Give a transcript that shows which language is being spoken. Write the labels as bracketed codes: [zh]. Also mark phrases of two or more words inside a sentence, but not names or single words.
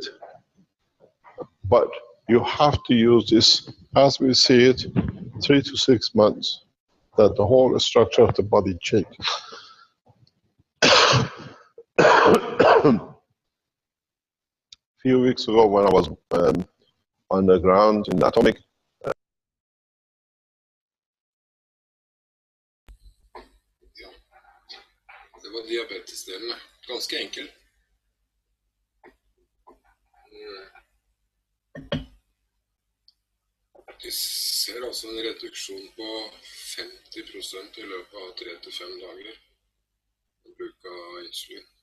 [en] But you have to use this, as we see it, 3 to 6 months, that the whole structure of the body changes. A few weeks ago, when I was underground in Atomic. [no] Ja, det var diabetesdelen. Ganske enkel. Vi ser altså en reduksjon på 50% i løpet av 3 til 5 dager ved bruk av insulin.